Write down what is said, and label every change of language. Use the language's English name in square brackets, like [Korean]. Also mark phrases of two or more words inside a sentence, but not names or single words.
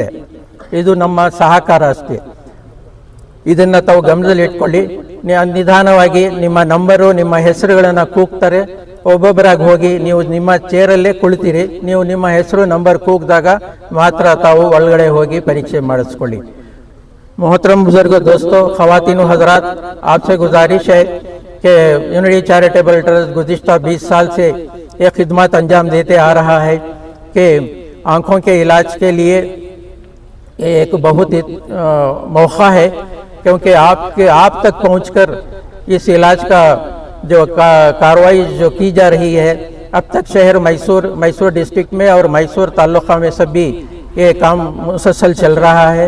[Kannada] ಇದು ನಮ್ಮ ಸಹಕಾರ ಅಷ್ಟೇ. ಇದನ್ನು ತಾವು ಗಮನದಲ್ಲಿ ಇಟ್ಕೊಳ್ಳಿ. ನಿಧಾನವಾಗಿ ನಿಮ್ಮ ನಂಬರು, ನಿಮ್ಮ ಹೆಸರುಗಳನ್ನು ಕೂಗ್ತಾರೆ. ಒಬ್ಬೊಬ್ಬರಾಗಿ ಹೋಗಿ ನೀವು ನಿಮ್ಮ ಚೇರಲ್ಲೇ ಕುಳಿತೀರಿ. ನೀವು ನಿಮ್ಮ ಹೆಸರು ನಂಬರ್ ಕೂಗಿದಾಗ ಮಾತ್ರ ತಾವು ಒಳಗಡೆ ಹೋಗಿ ಪರೀಕ್ಷೆ ಮಾಡಿಸ್ಕೊಳ್ಳಿ. [Urdu] محترم بزرگ دوستوں، خواتین حضرات، آپ سے گزارش ہے کہ یونٹی چیریٹیبل ٹرسٹ گزشتہ 20 سال سے یہ خدمت انجام دیتے آ رہا ہے کہ آنکھوں کے علاج کے لیے یہ ایک بہت ہی موقع ہے، کیونکہ آپ تک پہنچ کر اس علاج کا جو کارروائی جو کی جا رہی ہے، اب تک شہر میسور ڈسٹرکٹ میں اور میسور تعلقہ میں سبھی یہ کام مسلسل چل رہا ہے.